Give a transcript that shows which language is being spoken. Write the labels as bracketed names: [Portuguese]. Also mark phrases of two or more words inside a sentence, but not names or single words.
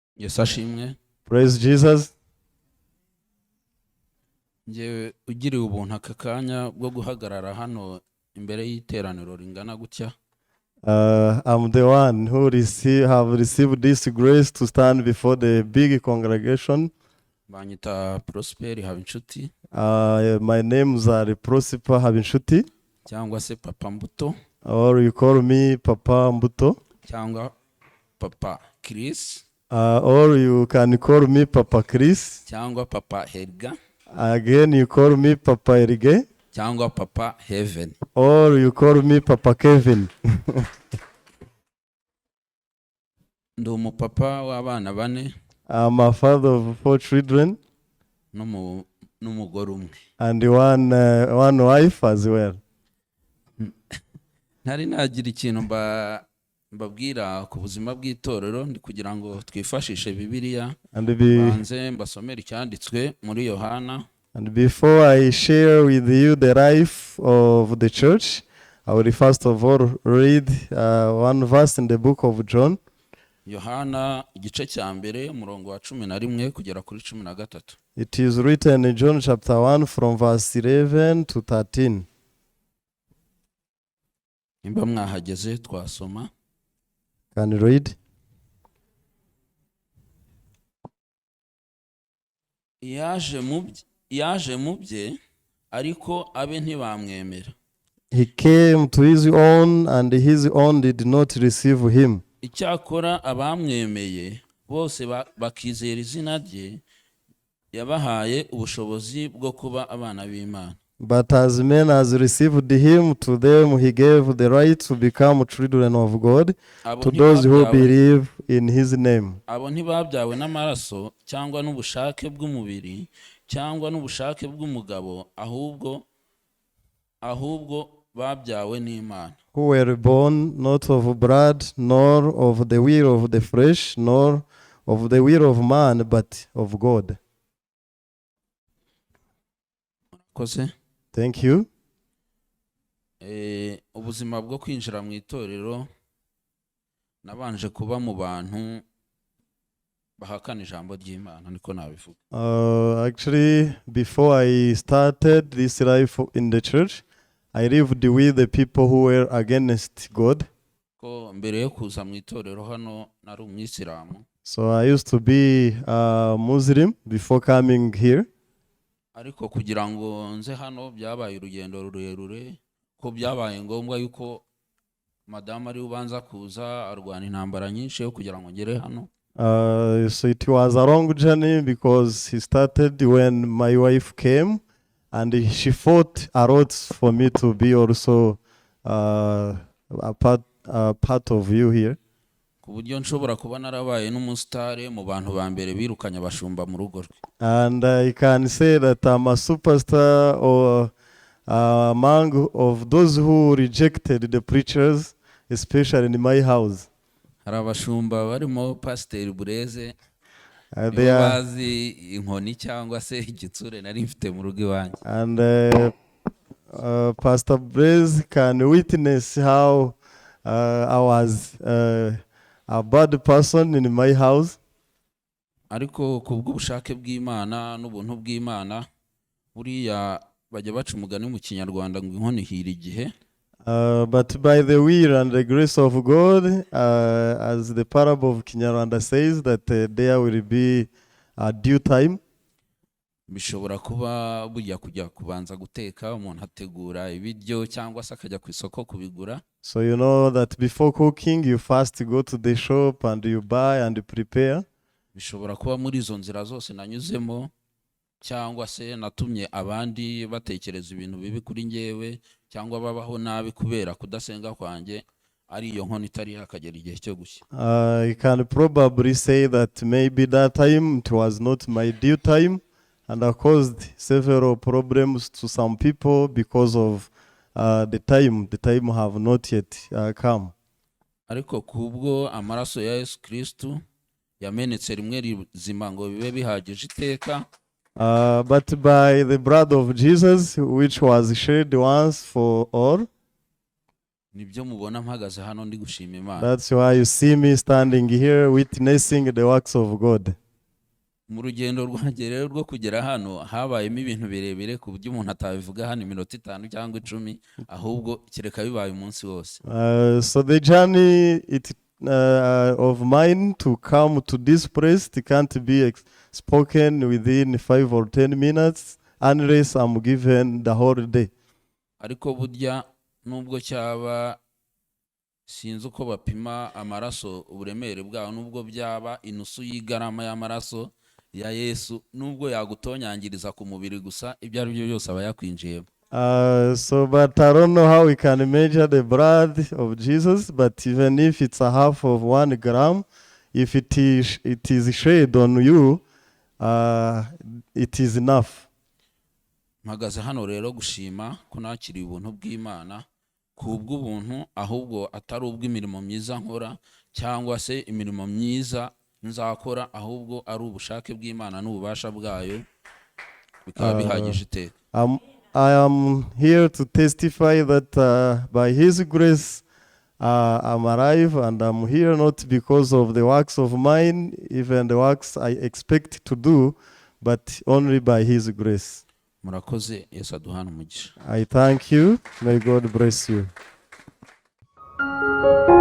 [Kinyarwanda] Yesu ashimwe. [English] Praise Jesus. [Kinyarwanda] Ngewe ugiriwe ubuntu aka kanya bwo guhagarara hano imbere y'iteraniro ringana gutya. [English] I'm the one who have received this grace to stand before the big congregation. [Kinyarwanda] Banyita Prosper HABINCUTI [English] My names are Prosper HABINCUTI, [Kinyarwanda] cyangwa se Papa Mbuto [English] or you call me Papa Mbuto, [Kinyarwanda] cyangwa Papa Chris [English] or you can call me Papa Chris. [Kinyarwanda] cyangwa Papa Helga [English] Again, you call me Papa Erige, [Kinyarwanda] cyangwa Papa Heaven. [English] or you call me Papa Kevin. [Kinyarwanda] Ndi umupapa w'abana bane [English] I'm a father of 4 children [Kinyarwanda] n'umugore umwe. [English] and one wife as well. [Kinyarwanda] Ntari nagira ikintu mbabwira ku buzima bw'itorero, ndi kugira ngo twifashishe Bibiliya banze mbasomera icyanditswe muri Yohana. [English] And before I share with you the life of the church, I will first of all read one verse in the book of John. [Kinyarwanda] Yohana igice cya mbere umurongo wa 11 kugera kuri 13. [English] It is written in John chapter 1 from verse 11 to 13. [Kinyarwanda] Nimba mwahageze twasoma. [English] Can you read? [Kinyarwanda] Yaje mu bye ariko abe ntibamwemera. [English] He came to his own and his own did not receive him. [Kinyarwanda] Icyakora abamwemeye bose bakizera izina rye yabahaye ubushobozi bwo kuba abana b'Imana. [English] But as men as received him, to them he gave the right to become children of God, to those who believe in his name. [Kinyarwanda] Abo ntibabyawe n'amaraso cyangwa n'ubushake bw'umubiri cyangwa n'ubushake bw'umugabo, ahubwo babyawe n'Imana. [English] Who were born not of blood, nor of the will of the flesh, nor of the will of man, but of God. Thank you. [Kinyarwanda] Ubuzima bwo kwinjira mu itorero nabanje kuba mu bantu bahakana ijambo ry'Imana, niko nabivuga. [English] Actually, before I started this life in the church, I lived with the people who were against God. [Kinyarwanda] Ko mbere yo kuza mu itorero hano nari umwisilamu. [English] So I used to be a Muslim before coming here. [Kinyarwanda] Ariko kugira ngo nze hano byabaye urugendo rurerure, ko byabaye ngombwa yuko madame ari ubanza kuza arwana intambara nyinshi yo kugira ngo ngere hano. [English] So it was a long journey because he started when my wife came, and she fought a lot for me to be also a part of you here. [Kinyarwanda] Ku buryo nshobora kuba narabaye n'umusitare mu bantu ba mbere birukanye abashumba mu rugo rwe. [English] And I can say that I'm a superstar or among of those who rejected the preachers, especially in my house. [Kinyarwanda] Hari abashumba barimo Pastor Bureze bazi inkoni cyangwa se igitsure nari mfite mu rugo iwanjye. [English] And Pastor Bureze can witness how I was a bad person in my house. [Kinyarwanda] Ariko kubw'ubushake bw'Imana n'ubuntu bw'Imana buriya bajya baca umugani mu Kinyarwanda ngo inkoni ihira igihe. [English] But by the will and the grace of God, as the parable of Kinyarwanda says, that there will be a due time. [Kinyarwanda] Bishobora kuba bujya kujya kubanza guteka, umuntu ategura ibiryo cyangwa se akajya ku isoko kubigura. [English] So you know that before cooking, you first go to the shop and you buy and prepare. [Kinyarwanda] Bishobora kuba muri izo nzira zose nanyuzemo, cyangwa se natumye abandi batekereza ibintu bibi kuri ngewe, cyangwa babaho nabi kubera kudasenga kwanjye, ari iyo nkono itari hakagera igihe cyo gushya. [English] I can probably say that maybe that time it was not my due time, and I caused several problems to some people because of the time have not yet come. [Kinyarwanda] Ariko kubwo amaraso ya Yesu Kristo yamenetse rimwe rizima ngo bibe bihagije iteka. [English] But by the blood of Jesus, which was shed once for all, [Kinyarwanda] nibyo mubona mpagaze hano ndi gushima Imana. [English] That's why you see me standing here witnessing the works of God. [Kinyarwanda] Mu rugendo rwanjye rero rwo kugera hano habayemo ibintu birebire ku buryo umuntu atabivuga hano iminota 5 cyangwa 10, ahubwo kereka bibaye umunsi wose. [English] So the journey of mine to come to this place, it can't be spoken within 5 or 10 minutes unless I'm given the whole day. [Kinyarwanda] Ariko burya nubwo cyaba sinzi uko bapima amaraso uburemere bwaho, nubwo byaba inusu y'igarama y'amaraso ya Yesu, nubwo yagutonyangiriza ku mubiri gusa, ibyo ari byo byose aba yakwinjiyemo. [English] So but I don't know how we can measure the blood of Jesus, but even if it's a half of 1 gram, if it is shed on you, it is enough. [Kinyarwanda] Mpagaze hano rero gushima ko nakiriye ubuntu bw'Imana, kubw'ubuntu ahubwo atari ubw'imirimo myiza nkora cyangwa se imirimo myiza nzakora, ahubwo ari ubushake bw'Imana n'ububasha bwayo bikaba bihagije iteka. [English] I am here to testify that by His grace I'm alive, and I'm here not because of the works of mine, even the works I expect to do, but only by His grace. [Kinyarwanda] Murakoze, Yesu aduhana umugisha. [English] I thank you. May God bless you.